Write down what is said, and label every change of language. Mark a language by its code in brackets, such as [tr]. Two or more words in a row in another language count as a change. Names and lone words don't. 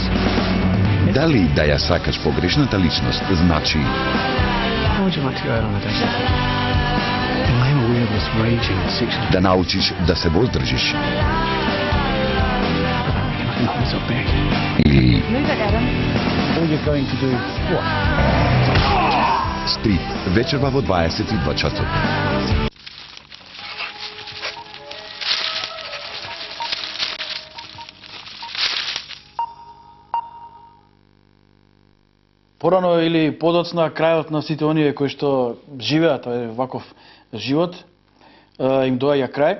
[mk] Дали да ја сакаш погрешната личност значи [en] How would you like to go out on a date? Well, I am aware of this raging sexual... [mk] да научиш да се воздржиш [en] I can hold myself back. [mk] или [en] Move it, Adam. All you're going to do what? [mk] Стрип вечерва во 22 часот. Порано или подоцна, крајот на сите оние кои што живеат ваков живот, им доаѓа крај.